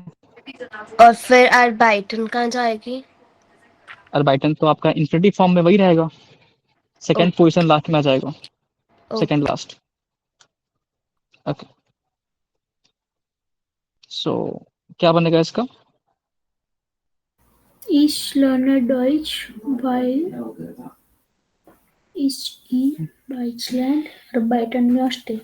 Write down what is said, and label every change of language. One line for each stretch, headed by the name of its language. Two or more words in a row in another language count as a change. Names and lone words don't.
Hindi: और फिर अर्बाइटन कहाँ जाएगी? अर्बाइटन तो आपका
English: infinitive form
Hindi: में वही रहेगा,
English: second position last
Hindi: में आ जाएगा,
English: second last. okay, so
Hindi: क्या बनेगा इसका?
German: Ich lerne Deutsch, weil ich in Deutschland arbeiten möchte.